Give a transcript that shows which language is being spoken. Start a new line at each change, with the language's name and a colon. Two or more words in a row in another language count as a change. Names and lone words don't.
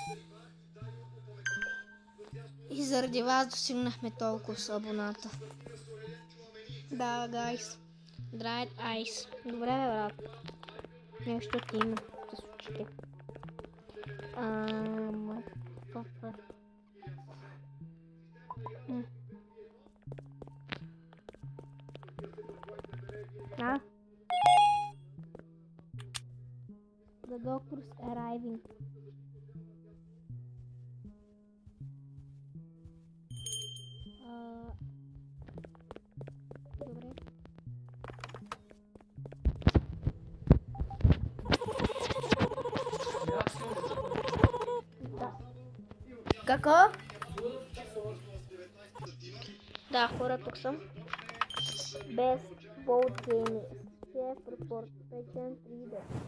Bulgarian: И заради вас достигнахме толкова с абоната. Да, гайс.
English: Dried Ice.
Bulgarian: Добре, брат. Нещо ти има с очите. Папа.
English: The doctor's arriving.
Bulgarian: Добре. Какво? Да, хора, тук съм.
English: Best boat game. Chef report. Patient reader.